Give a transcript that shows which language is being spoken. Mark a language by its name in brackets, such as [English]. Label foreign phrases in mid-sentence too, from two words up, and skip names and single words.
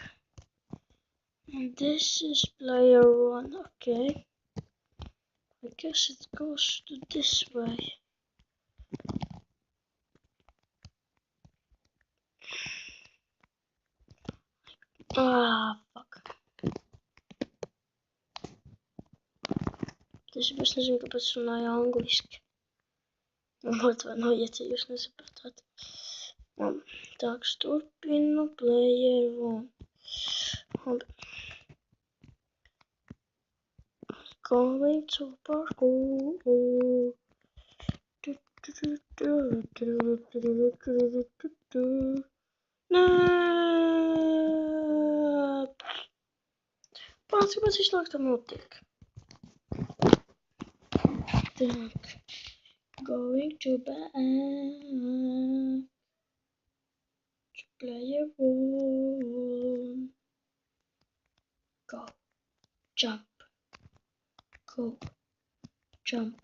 [English] And this is player 1, okay? I guess it goes to this way. Fuck. [Latvian] Es nezinu, kāpēc runāju angliski. Atvainojiet, ja jūs nesapratāt. Так, turpinu player 1. [English] Going to parkour. [Latvian] Nē! Pats, kāpēc visu laiku tā notiek? [English] Так. Going to back to player 1. Go. Jump. Go. Jump.